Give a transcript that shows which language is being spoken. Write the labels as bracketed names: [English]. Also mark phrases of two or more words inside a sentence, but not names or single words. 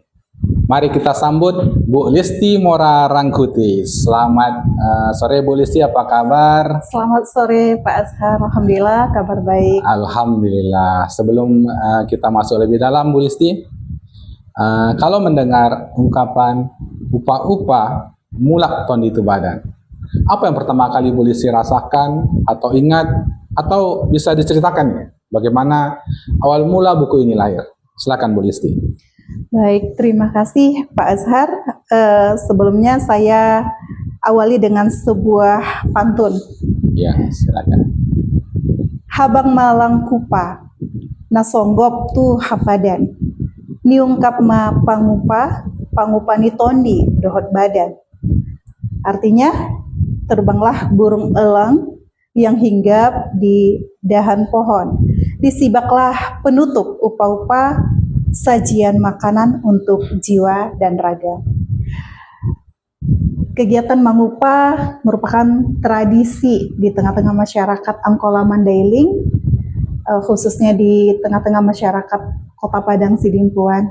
[Indonesian] Mari kita sambut Bu Listi Mora Rangkuti. Selamat sore Bu Listi, apa kabar? Selamat sore Pak Azhar, Alhamdulillah kabar baik. Alhamdulillah. Sebelum kita masuk lebih dalam Bu Listi, kalau mendengar ungkapan [Batak Mandailing] upa-upa mulak tondi tu badan, [Indonesian] apa yang pertama kali Bu Listi rasakan atau ingat, atau bisa diceritakan ya, bagaimana awal mula buku ini lahir? Silakan Bu Listi. Baik, terima kasih Pak Azhar. Sebelumnya saya awali dengan sebuah pantun. Ya, silakan. [Batak Mandailing] Habang malang kupa, nasonggop tu hapadan. Niungkap ma pangupa ni tondi dohot badan. [Indonesian] Artinya, terbanglah burung elang yang hinggap di dahan pohon. Disibaklah penutup upa-upa sajian makanan untuk jiwa dan raga. Kegiatan mangupa merupakan tradisi di tengah-tengah masyarakat Angkola Mandailing, khususnya di tengah-tengah masyarakat Kota Padang Sidimpuan.